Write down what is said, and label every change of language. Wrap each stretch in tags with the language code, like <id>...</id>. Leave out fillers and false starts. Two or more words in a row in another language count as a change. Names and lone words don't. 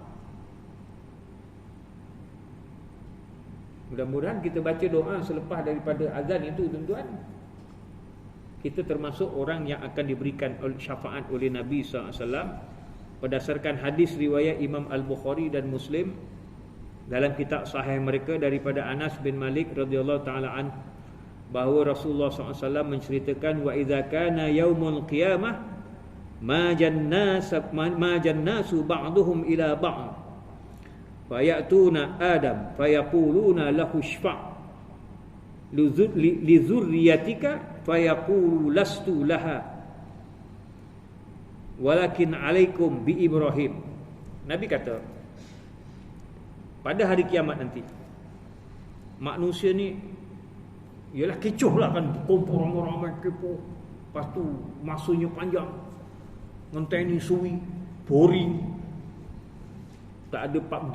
<ms>Mudah-mudahan kita baca doa selepas daripada azan itu, tuan-tuan, kita termasuk orang yang akan diberikan syafaat oleh Nabi SAW berdasarkan hadis riwayat Imam Al-Bukhari dan Muslim dalam kitab sahih mereka daripada Anas bin Malik</ms> <ar>رضي الله تعالى عن,</ar> <ms>bahawa Rasulullah SAW menceritakan,</ms> <ar>وإذا كان يوم القيامة ماج الناس بعضهم إلى بعض فيأتون آدم فيقولون له اشفع لذريتك فيقول لست لها ولكن عليكم بإبراهيم.</ar> <ms>Nabi kata pada hari kiamat nanti manusia ni ialah kecoh lah kan, kumpul orang-orang kecoh, lepas tu masanya panjang,</ms> <jv>ngenteni suwi,</jv> <ms>boring, tak ada PUBG.</ms>